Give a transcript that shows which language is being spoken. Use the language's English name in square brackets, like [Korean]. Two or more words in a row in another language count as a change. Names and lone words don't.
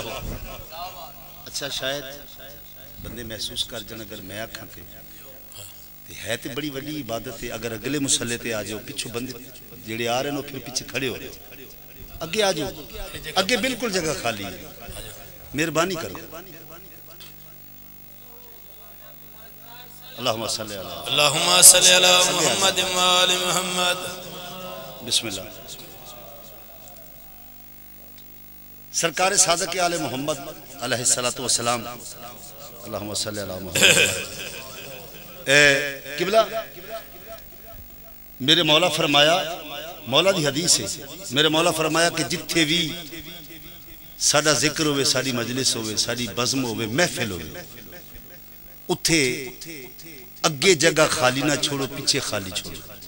[Punjabi] اچھا شاید بندے محسوس کر جان اگر میں آکھاں تے ہے تو بڑی وڈی عبادت ہے. اگر اگلے مصلے تے آ جاؤ، پچھوں بندے جیہڑے آ رہے ہو پھر پیچھے کھڑے ہو رہے ہو، اگے آ جاؤ، اگے بالکل جگہ خالی ہے، مہربانی کرو. [Arabic] اللهم صل على محمد وآل محمد. बिस्मिल्लाह। [Punjabi] سرکار صادق آل محمد [Arabic] عليه الصلاة والسلام. اللهم صل على محمد. [Punjabi] قبلہ میرے مولا فرمایا، مولا دی حدیث ہے، میرے مولا فرمایا کہ جتھے وی ساڈا ذکر ہووے، ساڈی مجلس ہووے، ساڈی بزم ہووے، محفل ہووے، اوتھے اگے جگہ خالی نہ چھڈو، پیچھے خالی چھڈو.